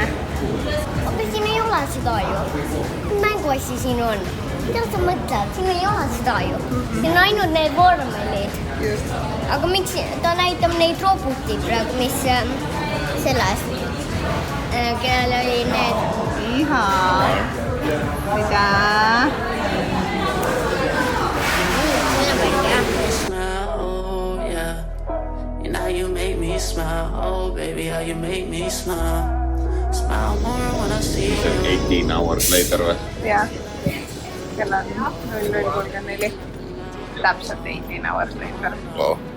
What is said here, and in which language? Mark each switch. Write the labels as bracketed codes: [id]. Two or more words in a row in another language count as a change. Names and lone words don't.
[et] Aga siin ei ole seda ju. Mänguassi siin on. Mida sa mõtled? Siin ei ole seda ju. Siin on ainult need vormelid. Just. Aga miks ta näitab neid roboti praegu, mis selles, kellel oli need... Iha. Mida? [en] Smile, oh baby, how you make me smile. Smile more when I see you. [et] See on [en] 18 hours later [et] või? Jah. Kell on 00:34. Täpselt [en] 18 hours later. [et] Wow.